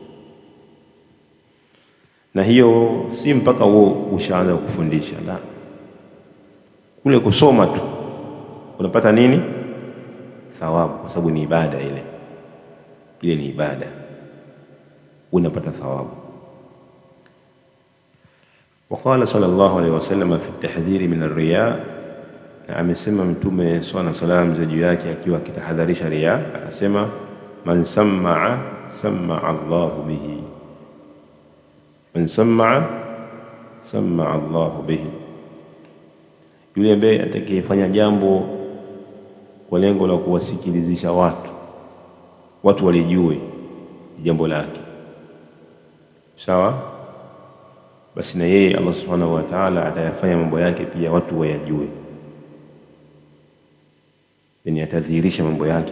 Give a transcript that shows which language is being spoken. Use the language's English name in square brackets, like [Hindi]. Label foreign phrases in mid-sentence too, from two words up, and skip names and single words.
[Swahili] Na hiyo si mpaka wewe ushaanza kufundisha, la, kule kusoma tu unapata nini? Thawabu, kwa sababu ni ibada ile ni ibada, unapata thawabu. [Arabic] وقال صلى الله عليه وسلم في التحذير من الرياء, [Swahili] na amesema Mtume swalla salam za juu yake akiwa akitahadharisha riya, akasema [Arabic] من سمع الله به من سمع الله به, [Swahili] yule ambaye atakayefanya jambo kwa lengo la kuwasikilizisha watu walijue jambo lake, sawa, basi na yeye Allah [Arabic] سبحانه وتعالى [Swahili] atayafanya mambo yake pia watu wayajue, yani atadhihirisha mambo yake.